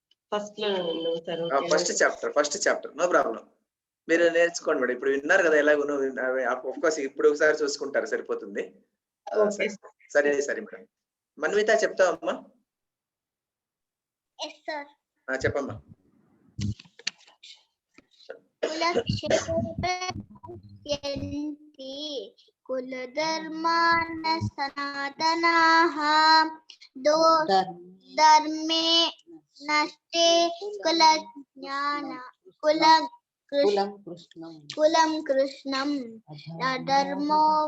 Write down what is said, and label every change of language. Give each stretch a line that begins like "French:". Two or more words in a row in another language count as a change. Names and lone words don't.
Telugu: ఫస్ట్ లో
English: first chapter no problem.
Telugu: మీరు నేర్చుకోండి మేడం. ఇప్పుడు విన్నారు కదా ఎలాగో కోర్స్ ఇప్పుడు ఒకసారి చూసుకుంటారు సరిపోతుంది. ఓకే సరే సరే మేడం. మన్విత చెప్తావమ్మా?
English: Yes, sir.
Telugu: చెప్పమ్మా.
Sanskrit: कुलक्षेत्रयन्ति कुलधर्मान् सनातनाः धर्मे नष्टे कुलज्ञान कुलं कृष्णम् अधर्मो